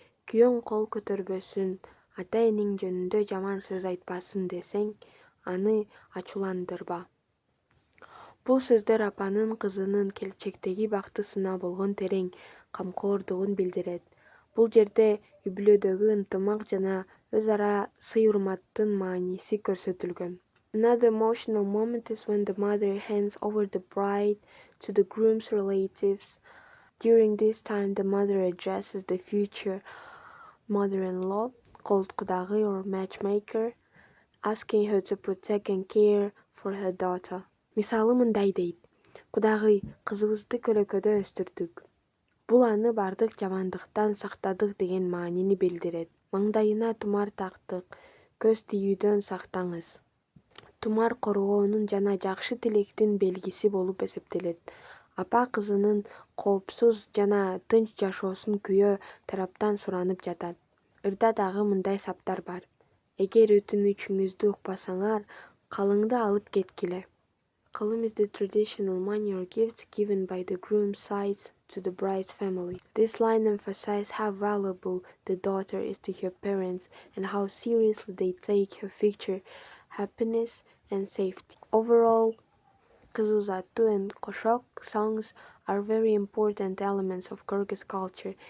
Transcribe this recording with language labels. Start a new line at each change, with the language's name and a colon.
Kyrgyz: Күйөөң қол көтөрбөсүн, ата энең жөнүндө жаман сөз айтпасын десең, аны ачууландырба. Бул сөздөр апанын кызынын келечектеги бактысына болгон терең камкоордугун билдирет. Бул жерде үй-бүлөдөгү ынтымак жана өз ара сый-урматтын мааниси көрсөтүлгөн.
English: Another emotional moment is when the mother hands over the bride to the groom's relatives. During this time, the mother addresses the future mother-in-law, called kudagı or matchmaker, asking her to protect and care for her daughter.
Kyrgyz: Мисалы мындай дейт. Кудагый, кызыбызды көлөкөдө өстүрдүк. Бул аны бардык жамандыктан сактадык деген маанини билдирет. Маңдайына тумар тактык, көз тийүүдөн сактаңыз. Тумар коргоонун жана жакшы тилектин белгиси болуп эсептелет. Апа кызынын коопсуз жана тынч жашоосун күйөө тараптан суранып жатат. Ырда дагы мындай саптар бар. Эгер өтүнүчүңүздү укпасаңар, калыңды алып кеткиле.
English: Kalım is the traditional money or gifts given by the groom's side to the bride's family. This line emphasizes how valuable the daughter is to her parents and how seriously they take her future happiness and safety. Overall, Kız Uzattu and Koshok songs are very important elements of Kyrgyz culture.